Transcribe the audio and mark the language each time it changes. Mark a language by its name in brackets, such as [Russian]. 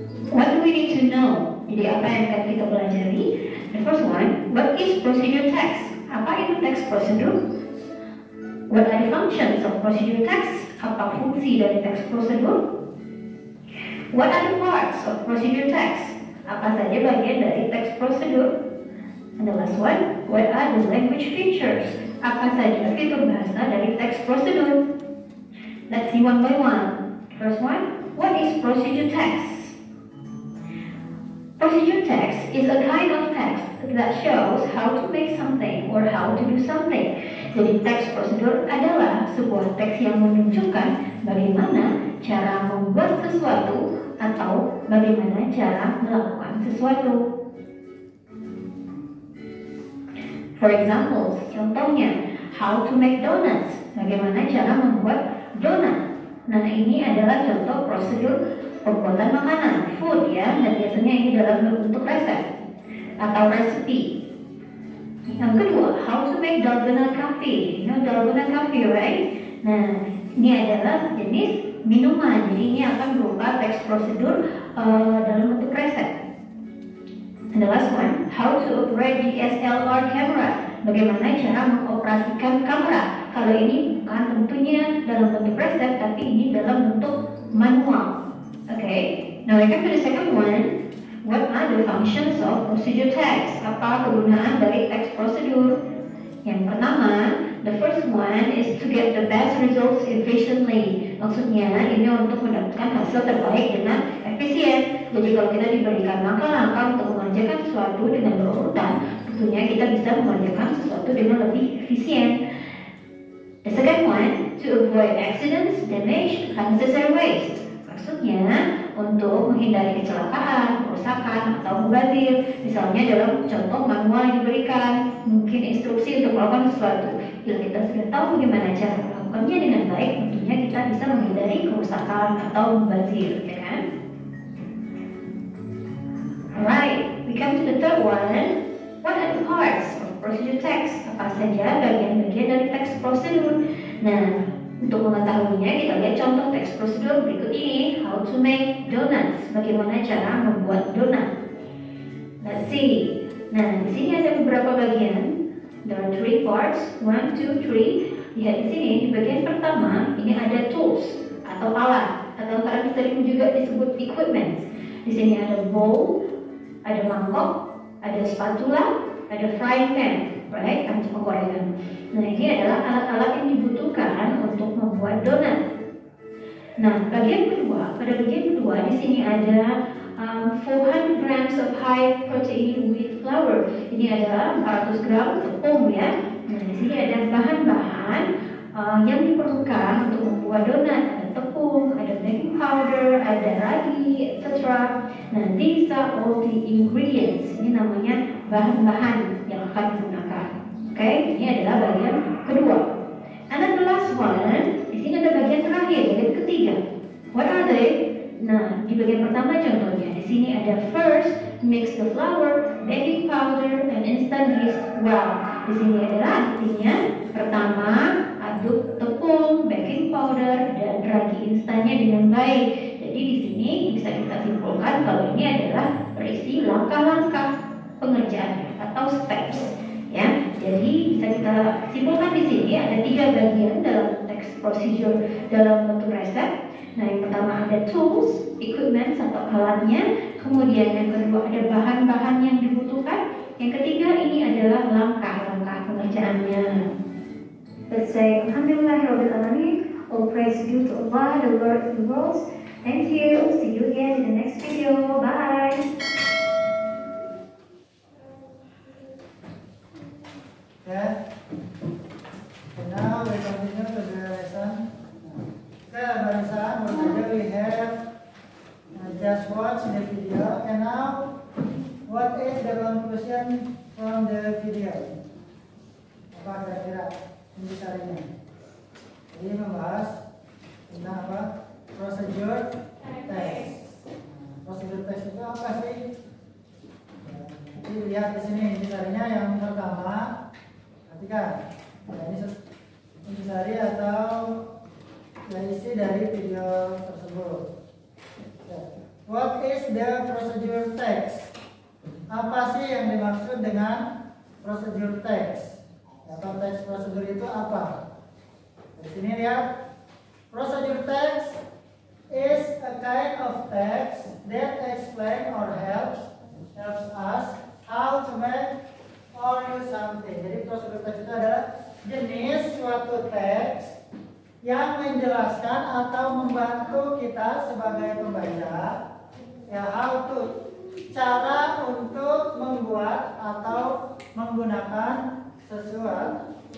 [English] What do we need to know? [Indonesian] Jadi apa yang akan kita pelajari? [English] The first one, what is procedure text? [Indonesian] Apa itu text procedure? [English] What are the functions of procedure text? [Indonesian] Apa fungsi dari text prosedur? [English] What are the parts of procedure text? [Indonesian] Apa saja bagian dari text prosedur? [English] And the last one, what are the language features? [Indonesian] Apa saja fitur bahasa dari text prosedur? [English] Let's see one by one. First one, what is procedure text? Procedure text is a kind of text that shows how to make something or how to do something. [Indonesian] Jadi teks prosedur adalah sebuah teks yang menunjukkan bagaimana cara membuat sesuatu atau bagaimana cara melakukan sesuatu. [English] For example, [Indonesian] contohnya, [English] how to make donuts. [Indonesian] Bagaimana cara membuat donat. Nah, ini adalah contoh prosedur pembuatan makanan, food ya, dan biasanya ini dalam bentuk resep atau resepi. Yang kedua, [English] how to make dalgona coffee. You know dalgona coffee, right? [Indonesian] Nah, ini adalah jenis minuman. Jadi ini akan berupa teks prosedur dalam bentuk resep. [English] And the last one, how to operate DSLR camera. [Indonesian] Bagaimana cara mengoperasikan kamera. Kalau ini bukan tentunya dalam bentuk resep, tapi ini dalam bentuk manual. [English] Okay, now we come to the second one. What are the functions of procedure text? [Indonesian] Apa kegunaan dari text prosedur? Yang pertama, [English] the first one is to get the best results efficiently. [Indonesian] Maksudnya ini untuk mendapatkan hasil terbaik dengan efisien. Jadi kalau kita diberikan langkah-langkah untuk mengerjakan sesuatu dengan berurutan, tentunya kita bisa mengerjakan sesuatu dengan lebih efisien. [English] The second one, to avoid accidents, damage, unnecessary waste. [Indonesian] Maksudnya untuk menghindari kecelakaan, kerusakan, atau mubazir. Misalnya dalam contoh manual yang diberikan, mungkin instruksi untuk melakukan sesuatu. Bila kita sudah tahu bagaimana cara melakukannya dengan baik, tentunya kita bisa menghindari kerusakan atau mubazir, ya kan? [English] Alright, we come to the third one. What are the parts of procedure text? [Indonesian] Apa saja bagian-bagian dari teks prosedur? Nah, untuk mengetahuinya, kita lihat contoh teks prosedur berikut ini. [English] How to make donuts. [Indonesian] Bagaimana cara membuat donat. [English] Let's see. [Indonesian] Nah, di sini ada beberapa bagian. [English] There are 3 parts. [Indonesian] 1, 2, 3. Lihat di sini, di bagian pertama, ini ada tools atau alat. Atau kadang sering juga disebut equipment. Di sini ada bowl, ada mangkok, ada spatula, ada frying pan. [English] Right? [Indonesian] Untuk penggorengan. Nah, ini adalah alat-alat yang dibutuhkan untuk membuat donat. Nah, pada bagian kedua di sini ada 400 [English] grams of high protein wheat flour. [Indonesian] Ini adalah 400 gram tepung ya. Nah, di sini ada bahan-bahan yang diperlukan untuk membuat donat. Ada tepung, ada baking powder, ada ragi, etc. [English] Nah, these are all the ingredients. [Indonesian] Ini namanya bahan-bahan yang akan digunakan. Oke, ini adalah bagian kedua. [English] And then the last one, [Indonesian] di sini ada bagian terakhir, bagian ketiga. [English] What are they? [Indonesian] Nah, di bagian pertama contohnya, di sini ada [English] first, mix the flour, baking powder, and instant yeast well. [Indonesian] Di sini adalah artinya pertama, aduk tepung, baking powder, dan ragi instannya dengan baik. Jadi di sini bisa kita simpulkan kalau ini adalah berisi langkah-langkah pengerjaan atau steps. Ya, jadi bisa kita simpulkan di sini ada 3 bagian dalam teks procedure dalam bentuk resep. Nah, yang pertama ada tools, equipment atau alatnya. Kemudian yang kedua ada bahan-bahan yang dibutuhkan. Yang ketiga adalah langkah-langkah pengerjaannya. [English] Let's say, [Arabic] Alhamdulillahirabbil alamin. [English] All praise due to Allah, the Lord of the worlds. Thank you. See you again in the next video. Bye. Okay. And now we continue to the lesson. Okay, [Indonesian] barisan, [English] what we have just watched the video, and now what is the conclusion from the video? [Indonesian] Apa kira-kira intisarinya? Jadi membahas tentang apa? Prosedur teks. Prosedur teks itu apa sih? Jadi lihat di sini intisarinya yang pertama. Perhatikan, ini intisari atau isi dari video tersebut. [English] What is the procedure text? [Indonesian] Apa sih yang dimaksud dengan procedure text? Atau teks prosedur itu apa? Di sini lihat, [English] procedure text is a kind of text that explain or helps us how to make or use something. [Indonesian] Jadi prosedur teks itu adalah jenis suatu teks yang menjelaskan atau membantu kita sebagai pembaca, ya, [English] how to, [Indonesian] cara untuk membuat atau menggunakan sesuatu.